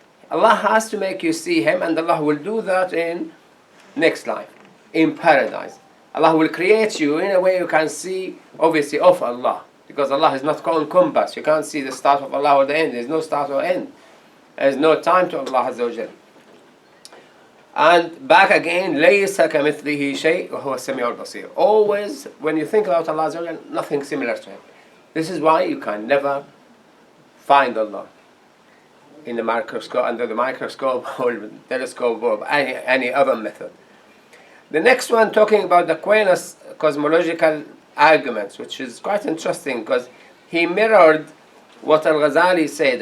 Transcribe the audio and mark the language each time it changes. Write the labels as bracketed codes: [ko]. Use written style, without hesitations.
[en] Allah has to make you see him, and Allah will do that in next life, in paradise. Allah will create you in a way you can see, obviously, of Allah. Because Allah is not called compass. You can't see the start of Allah or the end. There's no start or end. There's no time to Allah Azza wa Jal. And back again, [ar] لَيْسَ كَمِثْلِهِ شَيْءٍ وَهُوَ السَّمِيعُ الْبَصِيرُ. [en] Always, when you think about Allah Azza wa Jal, nothing similar to him. This is why you can never find Allah in the microscope, under the microscope or telescope or any other method. The next one, talking about the Aquinas cosmological arguments, which is quite interesting because he mirrored what Al-Ghazali said.